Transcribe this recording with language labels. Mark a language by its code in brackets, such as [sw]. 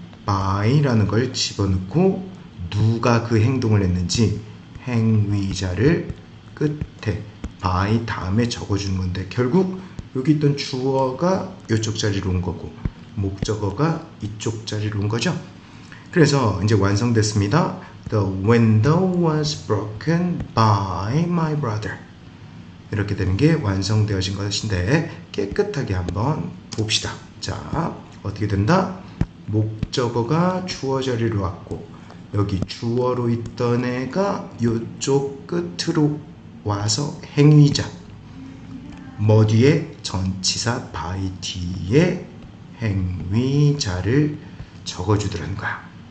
[ko] by라는 걸 집어넣고 누가 그 행동을 했는지 행위자를 끝에 by 다음에 적어주는 건데, 결국 여기 있던 주어가 이쪽 자리로 온 거고 목적어가 이쪽 자리로 온 거죠. 그래서 이제 완성됐습니다. [en] The window was broken by my brother. [ko] 이렇게 되는 게 완성되어진 것인데, 깨끗하게 한번 봅시다. 자, 어떻게 된다? 목적어가 주어 자리로 왔고, 여기 주어로 있던 애가 이쪽 끝으로 와서 행위자, 뭐 뒤에 전치사 by 뒤에 행위자를 적어주더라는 거야.